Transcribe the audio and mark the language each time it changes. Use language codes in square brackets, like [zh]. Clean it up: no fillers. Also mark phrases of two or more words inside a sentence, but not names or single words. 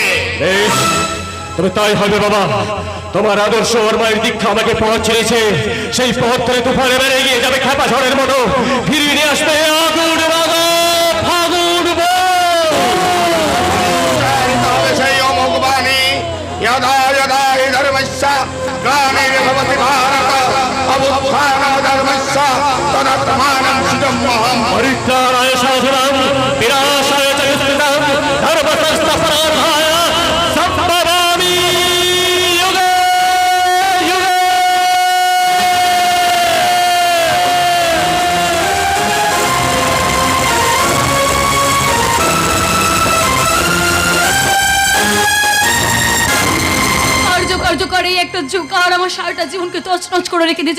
[bn] বেশ, তবে তাই হবে বাবা। তোমার আদর্শ ওর মায়ের দীক্ষা আমাকে পথ ছেড়েছে, সেই পথ ধরে তুফানে বেড়ে গিয়ে যাবে খেপা ঝড়ের মতো, ফিরিয়ে নিয়ে আসবে আগুন রাঙা ফাগুন বউ। সেই অমোঘ বাণী [sa] यदा यदा हि धर्मस्य ग्लानिर्भवति भारत अभ्युत्थानं धर्मस्य तदात्मानं सृजम्यहम्। परित्राणाय साधुनां विनाशाय च दुष्कृतां धर्मसंस्थापनार्थाय सम्भवामि युगे युगे। [bn] কার্যকর এই একটা জোকার আমার সারাটা জীবনকে তছনছ করে রেখে দিয়েছে।